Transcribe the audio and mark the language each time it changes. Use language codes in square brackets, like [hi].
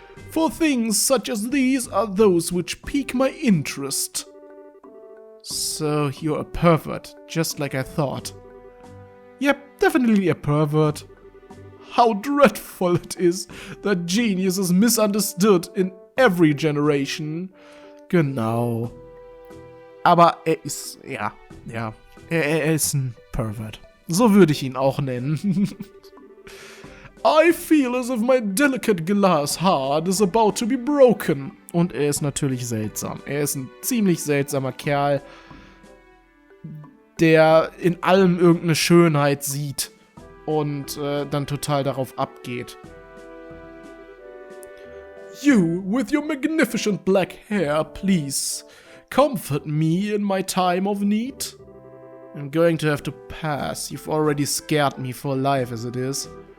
[en] For things such as these are those which pique my interest. So you're a pervert, just like I thought. Yep, definitely a pervert. How dreadful it is that genius is misunderstood in every generation. [de] Genau. Aber er ist, er ist ein Pervert. So würde ich ihn auch nennen. [en] I feel as if my delicate glass heart is about to be broken. [de] Und er ist natürlich seltsam. Er ist ein ziemlich seltsamer Kerl, der in allem irgendeine Schönheit sieht und dann total darauf abgeht. [en] You, with your magnificent black hair, please comfort me in my time of need. I'm going to have to pass. You've already scared me for life as it is.